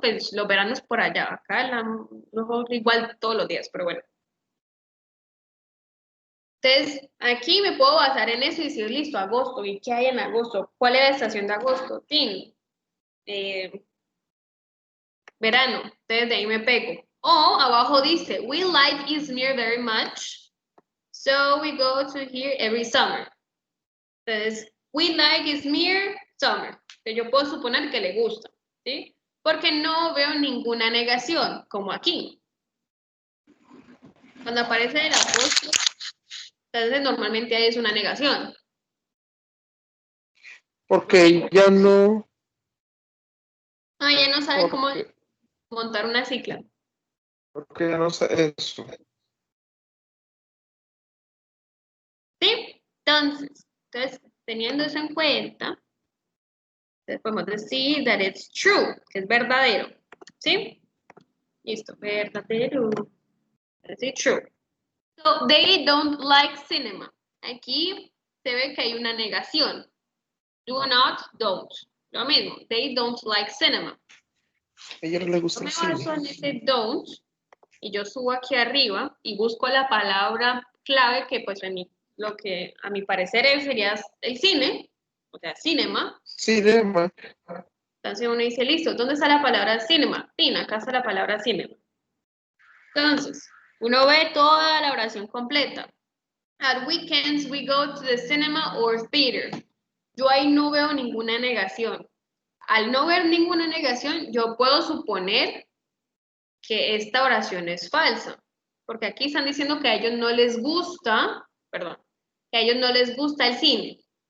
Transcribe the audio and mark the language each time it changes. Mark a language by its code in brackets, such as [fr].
[es] Pues los veranos por allá, acá no igual todos los días, pero bueno. Entonces, aquí me puedo basar en eso y decir, listo, agosto, ¿y qué hay en agosto? ¿Cuál es la estación de agosto? Tin, verano, entonces de ahí me pego. O abajo dice, [en] we like Izmir very much, so we go to here every summer. Entonces, we like Izmir, summer. [es] Entonces, yo puedo suponer que le gusta, ¿sí? Porque no veo ninguna negación, como aquí. Cuando aparece el apóstrofe, entonces normalmente ahí es una negación. Porque ya no. Ah, ya no sabe cómo montar una cicla. Porque ya no sé eso. ¿Sí? Entonces, teniendo eso en cuenta, entonces podemos decir [en] that it's true, [es] que es verdadero. ¿Sí? Listo, verdadero. Decir true. [en] So, they don't like cinema. [es] Aquí se ve que hay una negación. [en] Do not, don't. [es] Lo mismo, [en] they don't like cinema. [es] A ella no le gusta Yo me el cine. baso en ese don't y yo subo aquí arriba y busco la palabra clave que pues lo que a mi parecer sería el cine, o sea, cinema. [en] Cinema. [es] Entonces uno dice, listo, ¿dónde está la palabra cinema? Pin, acá está la palabra cinema. Entonces, uno ve toda la oración completa. [en] At weekends we go to the cinema or theater. [es] Yo ahí no veo ninguna negación. Al no ver ninguna negación, yo puedo suponer que esta oración es falsa. Porque aquí están diciendo que a ellos no les gusta, perdón, que a ellos no les gusta el cine.